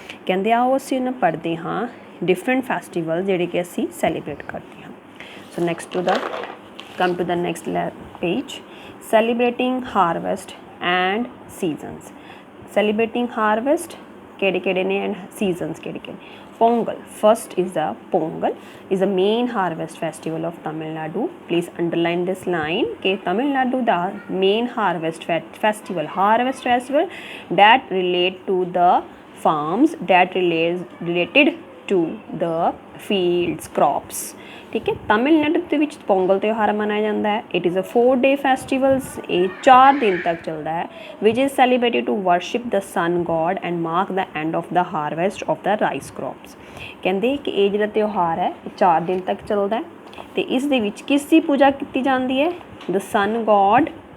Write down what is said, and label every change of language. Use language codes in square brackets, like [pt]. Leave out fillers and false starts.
[pa] ਕਹਿੰਦੇ ਆਓ ਅਸੀਂ ਉਹਨਾਂ ਪੜ੍ਹਦੇ ਹਾਂ ਡਿਫਰੈਂਟ ਫੈਸਟੀਵਲ ਜਿਹੜੇ ਕਿ ਅਸੀਂ ਸੈਲੀਬ੍ਰੇਟ ਕਰਦੇ ਹਾਂ [en] so next to the next page celebrating harvest [pa] and seasons celebrating harvest ਕਿਹੜੇ ਨੇ ਐਂਡ ਸੀਜ਼ਨਸ ਕਿਹੜੇ Pongal. [en] First is the Pongal is the main harvest festival of Tamil Nadu. Please underline this line कि Tamil Nadu the main harvest festival that relate to the farms that related to the fields crops. [pa] ਠੀਕ ਹੈ ਤਮਿਲਨਾਡੂ ਦੇ ਵਿੱਚ ਪੋਂਗਲ ਤਿਉਹਾਰ ਮਨਾਇਆ ਜਾਂਦਾ ਹੈ [en] it is a 4-day festivals [pa] ਇਹ 4 ਦਿਨ ਤੱਕ ਚੱਲਦਾ ਹੈ [en] which is celebrated to worship the sun god and mark the end of the harvest of the rice crops [pa] ਕਹਿੰਦੇ ਕਿ ਇਹ ਜਿਹੜਾ ਤਿਉਹਾਰ ਹੈ ਇਹ 4 ਦਿਨ ਤੱਕ ਚੱਲਦਾ ਹੈ ਅਤੇ ਇਸ ਦੇ ਵਿੱਚ ਕਿਸ ਦੀ ਪੂਜਾ ਕੀਤੀ ਜਾਂਦੀ ਹੈ ਦ ਸਨ ਗੋਡ